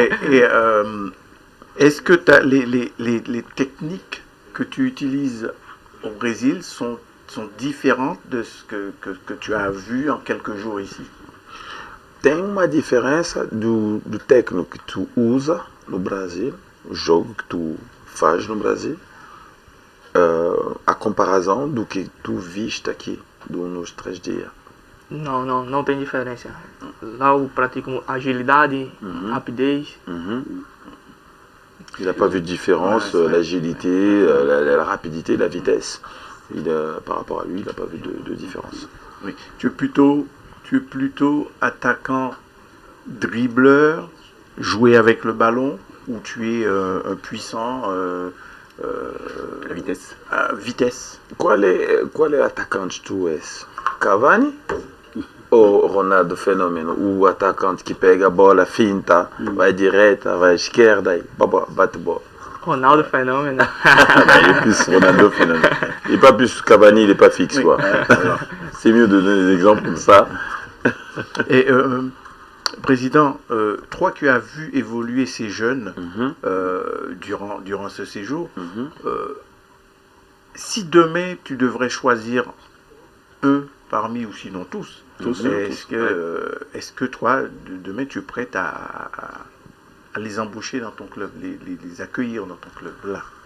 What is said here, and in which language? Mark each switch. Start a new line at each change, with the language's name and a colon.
French: Et est-ce que les techniques que tu utilises au Brésil sont différentes de ce que tu as vu en quelques jours ici?
Portuguese: Tem uma diferença do técnico que tu usa no Brasil, o jogo que tu faz no Brasil, a comparação do que tu viste aqui nos 3 dias. Não tem diferença. Lá eu pratico agilidade, rapidez.
French: Il n'a pas vu de différence, l'agilité, la rapidité, la vitesse. par rapport à lui, il n'a pas vu de différence. Oui. Tu es plutôt attaquant, dribbleur, jouer avec le ballon, ou tu es un puissant La vitesse. à vitesse?
Portuguese: Qual é atacante tu és? Cavani ou Ronaldo Fenômeno? O atacante que pega a bola, finta, vai direta, vai à esquerda e bate bola. Ronaldo Fenômeno.
French: Il est plus Ronaldo Fenômeno. Il n'est pas plus Cavani, il n'est pas fixe. Oui. Quoi. C'est mieux de donner des exemples comme ça. Et Président, toi qui as vu évoluer ces jeunes durant ce séjour, si demain tu devrais choisir un parmi ou sinon tous, est-ce que toi, demain, tu es prêt à les embaucher dans ton club, les accueillir dans ton club là?